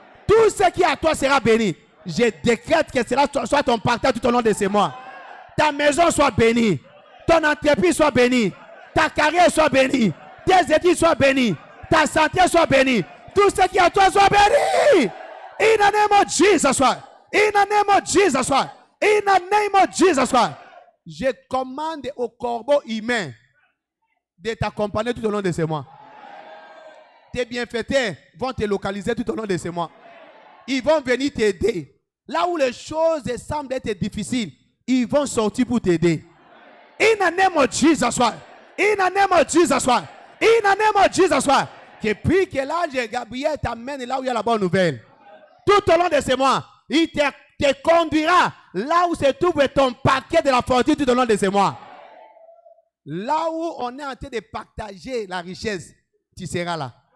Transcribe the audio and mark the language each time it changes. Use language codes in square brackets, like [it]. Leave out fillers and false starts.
[fr] Tout ce qui est à toi sera béni. Je décrète que cela soit ton partage tout au long de ces mois. Ta maison soit bénie. Ton entreprise soit bénie. Ta carrière soit bénie. Tes études soient bénies. Ta santé soit bénie. Tout ce qui est à toi soit béni. [en] In the name of Jesus Christ. In the name of Jesus Christ. In the name of Jesus Christ. [fr] Je commande au corbeau humain de t'accompagner tout au long de ces mois. Tes bienfaiteurs vont te localiser tout au long de ces mois. Ils vont venir t'aider. Là où les choses semblent être difficiles, ils vont sortir pour t'aider. [en] In the name of Jesus Christ. In the name of Jesus Christ. In the name of Jesus Christ. [fr] Que puis que l'ange Gabriel t'amène là où il y a la bonne nouvelle. Tout au long de ces mois, il te conduira là où se trouve ton paquet de la fortune tout au long de ces mois. Là où on est en train de partager la richesse, tu seras là.